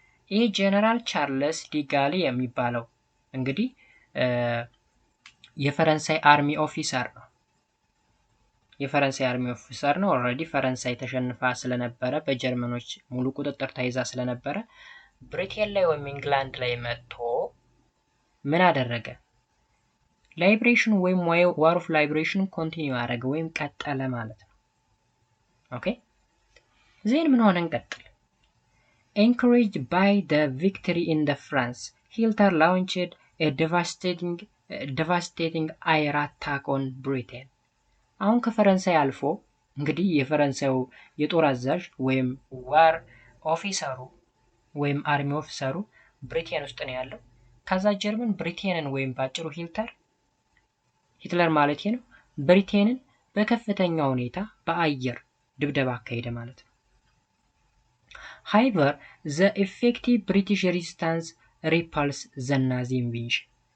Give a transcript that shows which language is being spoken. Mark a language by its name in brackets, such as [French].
[Amharic] ይህ ጀነራል ቻርልስ ዲጋሊ የሚባለው እንግዲህ የፈረንሳይ አርሚ ኦፊሰር ነው። የፈረንሳይ አርሚ ኦፊሰር ነው። ኦልሬዲ ፈረንሳይ ተሸንፋ ስለነበረ በጀርመኖች ሙሉ ቁጥጥር ተይዛ ስለነበረ ብሪቴን ላይ ወይም ኢንግላንድ ላይ መጥቶ ምን አደረገ? ላይብሬሽን ወይም ዋር ኦፍ ላይብሬሽን ኮንቲኒው አደረገ ወይም ቀጠለ ማለት ነው። ኦኬ ዜን ምን ሆነ? እንቀጥል። [English] Encouraged by the victory in the France, Hitler launched a devastating air attack on Britain. [Amharic] አሁን ከፈረንሳይ አልፎ እንግዲህ የፈረንሳዩ የጦር አዛዥ ወይም ዋር ኦፊሰሩ ወይም አርሚ ኦፊሰሩ ብሪቴን ውስጥ ነው ያለው። ከዛ ጀርመን ብሪቴንን ወይም ባጭሩ ሂትለር ማለት ነው ብሪቴንን በከፍተኛ ሁኔታ በአየር ድብደባ አካሄደ ማለት ነው። [English] However, the effective British resistance repulsed the Nazi invasion.